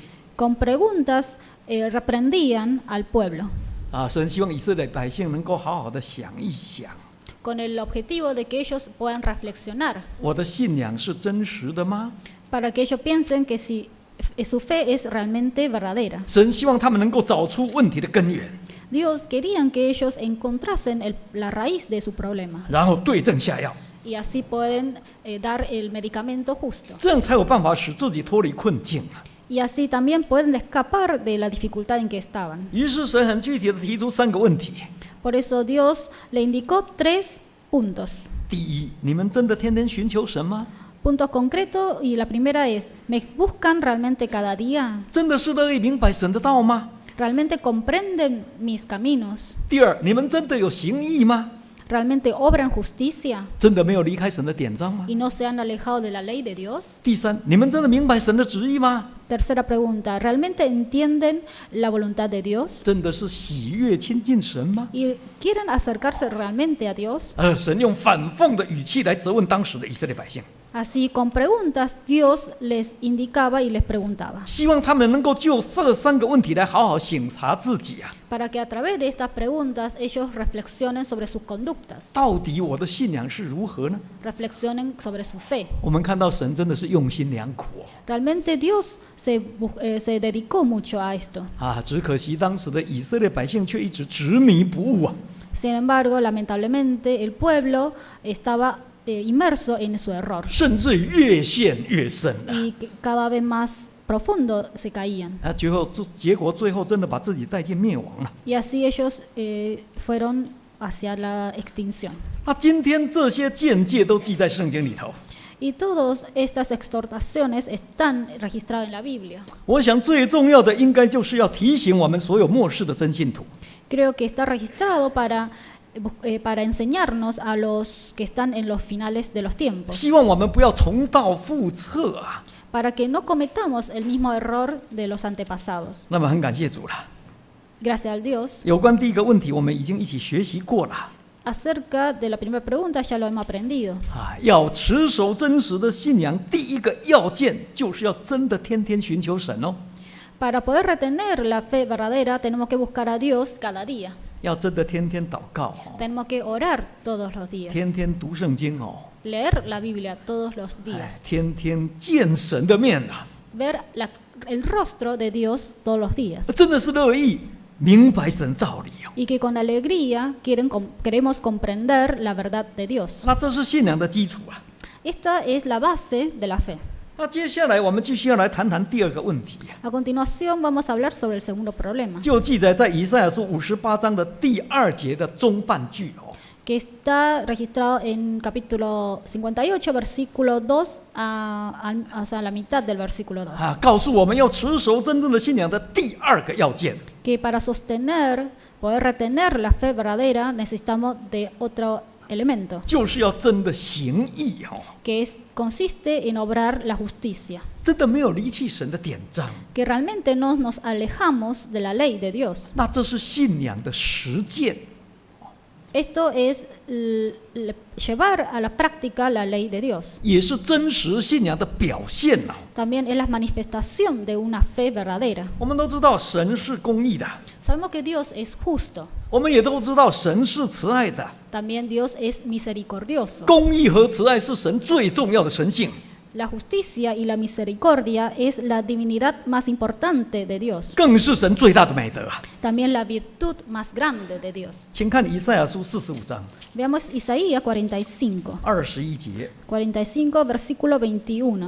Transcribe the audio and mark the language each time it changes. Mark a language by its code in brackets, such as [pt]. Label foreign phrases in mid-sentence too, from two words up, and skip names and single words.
[es] Con preguntas reprendían al pueblo, [zh] 神希望以色列百姓能够好好的想一想， [es] con el objetivo de que ellos puedan reflexionar, [zh] 我的信仰是真实的吗？ [es] para que ellos piensen que si su fe es realmente verdadera. [zh] 神希望他们能够找出问题的根源， [es] Dios querían que ellos encontrasen la raíz de su problema [zh] 然后对症下药， [es] y así pueden dar el medicamento justo. [zh] 这样才有办法使自己脱离困境啊！ [es] Y así también pueden escapar de la dificultad en que estaban. [zh] 于是神很具体的提出3个问题。 [es] Por eso Dios le indicó 3 puntos. [zh] 第一，你们真的天天寻求神吗？ [es] Puntos concretos y la primera es, ¿me buscan realmente cada día? [zh] 真的是乐意明白神的道吗？ [es] ¿Realmente comprenden mis caminos? [zh] 第二，你们真的有行义吗？ [es] ¿Realmente obran justicia [zh] 真的没有离开神的典章吗？ [es] y no se han alejado de la ley de Dios? [zh] 第三，你们真的明白神的旨意吗？ [es] Tercera pregunta, ¿realmente entienden la voluntad de Dios? [zh] 真的是喜悦亲近神吗？ [es] ¿Y quieren acercarse realmente a Dios? [zh] 神用反讽的语气来责问当时的以色列百姓， [es] Así, con preguntas, Dios les indicaba y les preguntaba, [zh] 希望他们能够就这3个问题来好好省察自己啊！ [es] para que a través de estas preguntas ellos reflexionen sobre sus conductas, [zh] 到底我的信仰是如何呢？ [es] reflexionen sobre su fe. [zh] 我们看到神真的是用心良苦 [es] Realmente Dios se dedicó mucho a esto. [zh] 只可惜当时的以色列百姓却一直执迷不悟啊！ [es] Sin embargo, lamentablemente, el pueblo estaba inmerso en su error [zh] 甚至于越陷越深啊！ [es] y cada vez más profundo se caían. [zh] 结果最后真的把自己带进灭亡了。 [es] Y así ellos fueron hacia la extinción. [zh] 今天这些见解都记在圣经里头。 [es] Y todas estas exhortaciones están registradas en la Biblia. [zh] 我想最重要的应该就是要提醒我们所有末世的真信徒， [es] Creo que está registrado para para enseñarnos a los que están en los finales de los tiempos, [zh] 希望我们不要重蹈覆辙啊。 [es] para que no cometamos el mismo error de los antepasados. [zh] 那么很感谢主了。 [es] Gracias al Dios. [zh] 有关第一个问题，我们已经一起学习过了 [es] Acerca de la primera pregunta ya lo hemos aprendido. 啊。 [zh] 要持守真实的信仰，第一个要件就是要真的天天寻求神哦， [es] Para poder retener la fe verdadera tenemos que buscar a Dios cada día. [zh] 要真的天天祷告哦， [es] Tenemos que orar todos los días. [zh] 天天读圣经哦， [es] Leer la Biblia todos los 哎 días. [zh] 天天见神的面啊， [es] Ver el rostro de Dios todos los días. [zh] 真的是乐意明白神道理哦。 [es] Y que con alegría queremos comprender la verdad de Dios. [zh] 那这是信仰的基础啊。 [es] Esta es la base de la fe. [zh] 那接下来我们继续要来谈谈第二个问题， [es] A continuación vamos a hablar sobre el segundo problema, [zh] 就记载在以赛亚书58章的第2节的中半句哦。 [es] que está registrado en capítulo 58, versículo 2, o sea, la mitad del versículo 2. [zh] 啊，告诉我们要持守真正的信仰的第2个要件， [es] Que para poder retener la fe verdadera, necesitamos de otro elemento, [zh] 就是要真的行义哦， [es] que consiste en obrar la justicia. [zh] 真的没有离弃神的典章， [es] Que realmente no nos alejamos de la ley de Dios. [zh] 那这是信仰的实践， [es] Esto es llevar a la práctica la ley de Dios. [zh] 也是真实信仰的表现呐、 [es] También es la manifestación de una fe verdadera. [zh] 我们都知道神是公义的， [es] Sabemos que Dios es justo. [zh] 我们也都知道神是慈爱的， [es] También Dios es misericordioso. [zh] 公义和慈爱是神最重要的神性。 [es] La justicia y la misericordia es la divinidad más importante de Dios. [zh] 更是神最大的美德啊！ [es] También la virtud más grande de Dios. [zh] 请看以赛亚书45章 [es] Veamos Isaías 45. [zh] 21 节， [es] 45, versículo 21.